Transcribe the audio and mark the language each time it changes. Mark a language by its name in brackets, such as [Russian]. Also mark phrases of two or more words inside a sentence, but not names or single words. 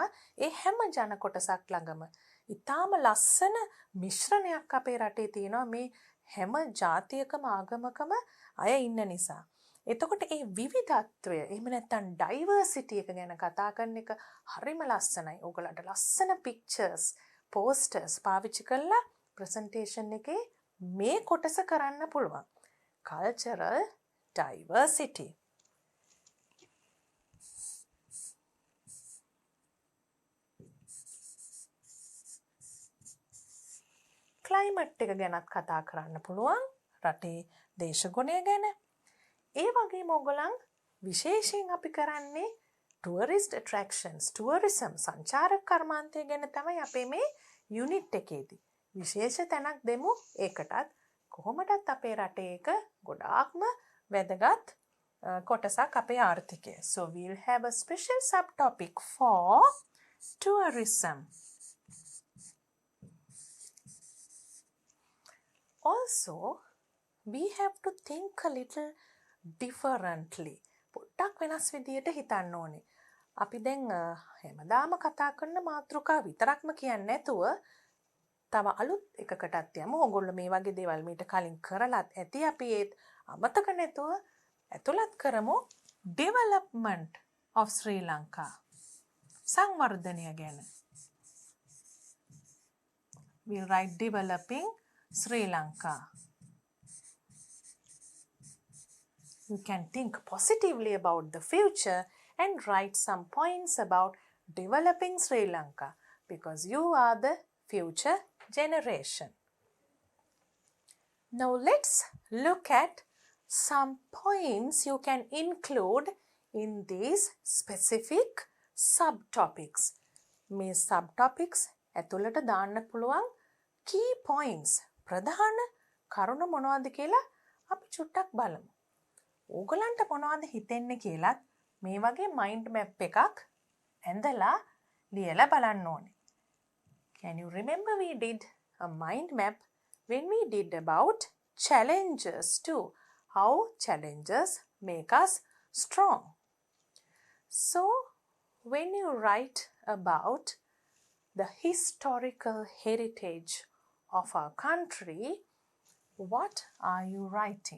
[Sinhala] ඒ හැම ජන කොටසක් ළඟම ඊටාම ලස්සන මිශ්‍රණයක් අපේ රටේ තියෙනවා මේ හැම ජාතියකම ආගමකම අය ඉන්න නිසා. එතකොට ඒ විවිධත්වය එහෙම නැත්නම් ඩයිවර්සිටි එක ගැන කතා කරන එක හරිම ලස්සනයි. ඕගලන්ට ලස්සන [English] pictures, posters [Sinhala] පාවිච්චි කරලා ප්‍රසන්ටේෂන් එකේ මේ කොටස කරන්න පුළුවන්. [English] Cultural diversity. [Sinhala] Climate එක ගැනත් කතා කරන්න පුළුවන්. රටේ දේශගුණය ගැන. ඒ වගේම ඕගොල්ලන් විශේෂයෙන් අපි කරන්නේ [English] tourist attractions, tourism [Sinhala] සංචාරක කර්මාන්තය ගැන තමයි අපේ මේ යුනිට් එකේදී. විශේෂ තැනක් දෙමු ඒකටත්. කොහොමදත් අපේ රටේ එක ගොඩාක්ම වැදගත් කොටසක් අපේ ආර්ථිකය. [English] So we'll have a special subtopic for tourism. Also, we have to think a little differently. [Sinhala] පොඩ්ඩක් වෙනස් විදියට හිතන්න ඕනේ. අපි දැන් හැමදාම කතා කරන මාතෘකා විතරක්ම කියන්නේ නැතුව තව අලුත් එකකටත් යමු. ඕගොල්ලෝ මේ වගේ දේවල් මීට කලින් කරලත් ඇති. අපි ඒත් අමතක නැතුව ඇතුළත් කරමු [English] development of Sri Lanka. [Sinhala] සංවර්ධනය ගැන. [English] We'll write developing Sri Lanka. You can think positively about the future and write some points about developing Sri Lanka because you are the future generation. Now let's look at some points you can include in these specific subtopics. [Sinhala] මේ subtopics ඇතුළට දාන්න පුළුවන් [English] key points, [Sinhala] ප්‍රධාන කරුණු මොනවද කියලා අපි චුට්ටක් බලමු. ඕගලන්ට මොනවද හිතෙන්නේ කියලාත් මේ වගේ [English] mind map [Sinhala] එකක් ඇඳලා ලියලා බලන්න ඕනේ. [English] Can you remember we did a mind map when we did about challenges too? How challenges make us strong. So when you write about the historical heritage of our country, what are you writing?